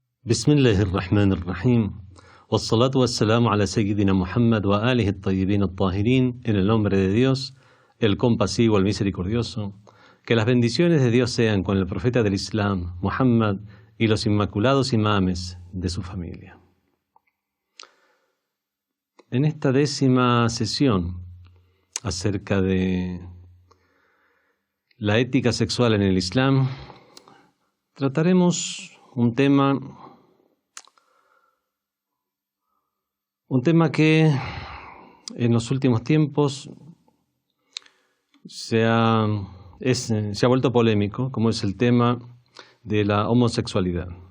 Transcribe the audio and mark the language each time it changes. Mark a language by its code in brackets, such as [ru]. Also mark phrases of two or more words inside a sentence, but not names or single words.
[ar] بسم الله الرحمن الرحيم والصلاة والسلام على سيدنا Muhammad وآله الطيبين الطاهرين, [es] en el nombre de Dios, el compasivo, el misericordioso. Que las bendiciones de Dios sean con el profeta del Islam, Muhammad, y los inmaculados imames de su familia. En esta 10ª sesión acerca de la ética sexual en el Islam, trataremos un tema que en los últimos tiempos se ha vuelto polémico, como es el tema de la homosexualidad.